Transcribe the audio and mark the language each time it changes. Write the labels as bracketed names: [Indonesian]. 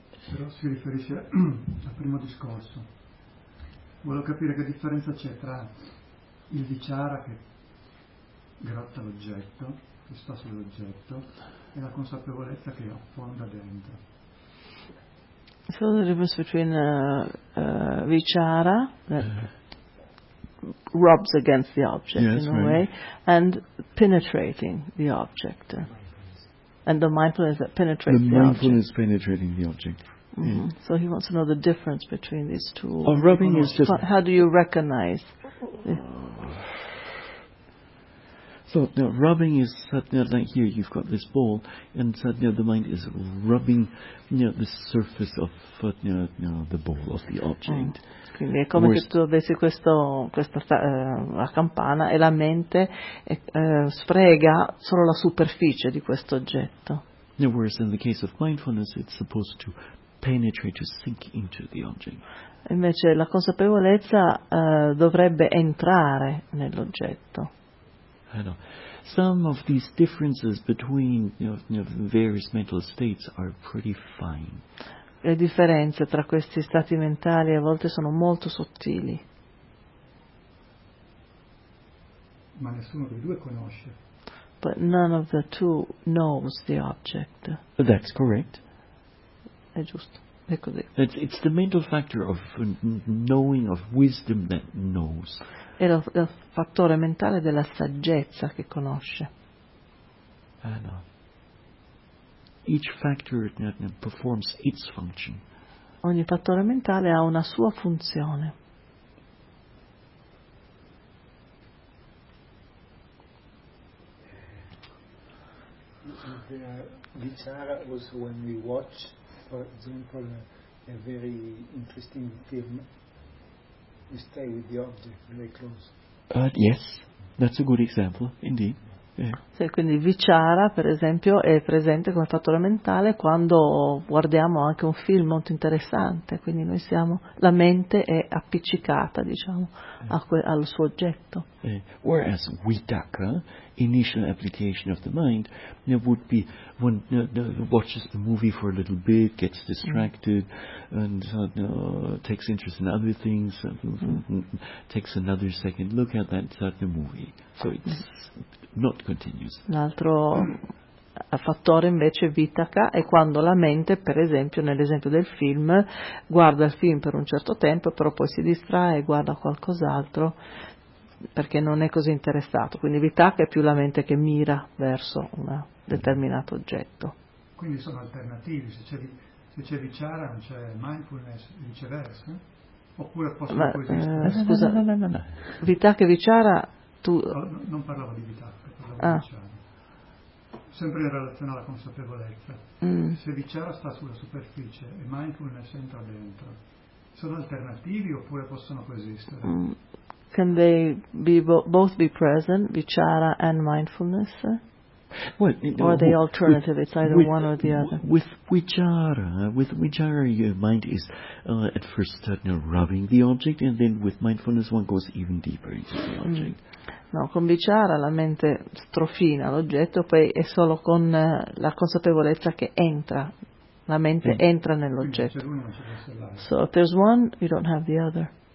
[Italian] Però si riferisce al primo discorso. Volevo capire che differenza c'è tra il vichara che grotta l'oggetto, che sta sull'oggetto, e la consapevolezza che affonda dentro. [English] So the difference between vichara that rubs against the object, yes, in a right. way, and penetrating the object, and the mindfulness that penetrates the object. The mindfulness penetrating the object. Mm-hmm. Yeah. So he wants to know the difference between these two. Oh, rubbing is just. How do you recognize? So now rubbing is sadhya, like here you've got this ball, and sadhya the mind is rubbing the surface of the ball of the object. [Italian] Quindi è come se tu avessi questa campana e la mente sfrega solo la superficie di questo oggetto. [English] Now, whereas in the case of mindfulness it's supposed to penetrate, to sink into the object. [Italian] Invece la consapevolezza dovrebbe entrare nell'oggetto. [English] I know. Some of these differences between various mental states are pretty fine. [Italian] Le differenze tra questi stati mentali a volte sono molto sottili. Ma nessuno dei due conosce. [English] But none of the two knows the object. That's correct. [Italian] È giusto. È così. [English] It's the mental factor of knowing, of wisdom that knows. [Italian] È il fattore mentale della saggezza che conosce. [English] Ah no. Each factor performs its function. [Italian] Ogni fattore mentale ha una sua funzione. [English] The vichara was when we watch, for example, a very interesting film. You stay with the object very close. Yes, that's a good example, indeed. Yeah. [Italian] Sì, quindi vichara, per esempio, è presente come fattore mentale quando guardiamo anche un film molto interessante. Quindi noi siamo, la mente è appiccicata, diciamo, al suo oggetto. [English] Yeah. Whereas vitaka, initial application of the mind, would be when watches the movie for a little bit, gets distracted, and takes interest in other things, takes another second look at that movie. So it's not continuous. [Italian] L'altro fattore invece vitaka è quando la mente, per esempio nell'esempio del film, guarda il film per un certo tempo, però poi si distrae e guarda qualcos'altro. Perché non è così interessato, quindi vitaka è più la mente che mira verso un determinato oggetto. Quindi sono alternativi, se c'è, se c'è vichara non c'è mindfulness, viceversa, oppure possono coesistere? No. Vitakka e vichara, tu... Non parlavo di vitakka, parlavo di vichara. Sempre in relazione alla consapevolezza. Se vichara sta sulla superficie e mindfulness entra dentro, sono alternativi oppure possono coesistere? [English] Can they be both be present, vichara and mindfulness? Well, or are they alternative? It's either one or the other. With vichara, your mind is at first rubbing the object, and then with mindfulness one goes even deeper into the object. [Italian] No, con vichara la mente strofina l'oggetto, poi è solo con la consapevolezza che entra, la mente entra nell'oggetto. [English] So if there's one, you don't have the other.